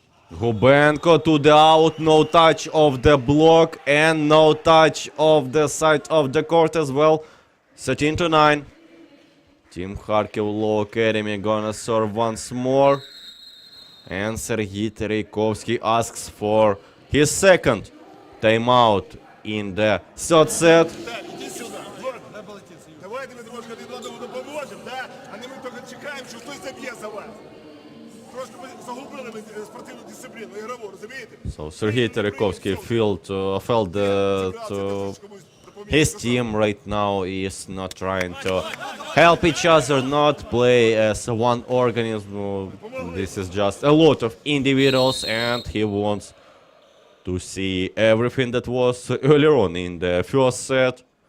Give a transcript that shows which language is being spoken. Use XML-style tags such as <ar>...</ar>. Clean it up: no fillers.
<en>Gubenko to the out, no touch of the block and no touch of the side of the court as well. 13-9. Team Kharkiv Low Academy gonna serve once more. And Sergei Tereykovsky asks for his second timeout in the third set.</en> <uk>Іди сюди, Ладно. Давайте ми трошки один одному допоможемо, да? А не ми тільки чекаємо, що хтось заб'є за вас. Трошки ми загубили спортивну дисципліну, ігрову, розумієте?</uk> <en>So Sergei Tereykovsky felt that his team right now is not trying to help each other, not play as one organism. This is just a lot of individuals, and he wants to see everything that was earlier on in the first set.</en>